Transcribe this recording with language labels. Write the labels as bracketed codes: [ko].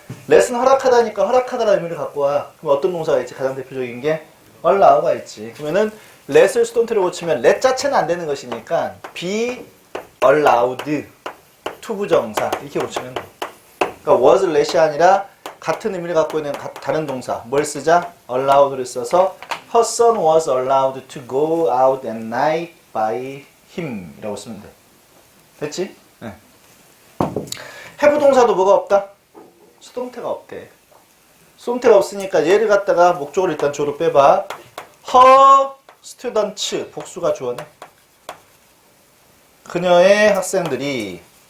[ko] let은 허락하다니까 허락하다라는 의미를 갖고 와. 그럼 어떤 동사가 있지? 가장 대표적인 게 allow가 있지. 그러면은 let을 수동태로 고치면 let 자체는 안 되는 것이니까 be allowed 투부정사 이렇게 고치면 돼. 그러니까 was let이 아니라 같은 의미를 갖고 있는 다른 동사 뭘 쓰자? [en] allowed를 써서 her son was allowed to go out at night by him 이라고 쓰면 돼. [ko] 됐지? 네. have 동사도 뭐가 없다? 수동태가 없대. 수동태가 없으니까 얘를 갖다가 목적으로 일단 주어로 빼봐. her students 복수가 주어네. 그녀의 학생들이.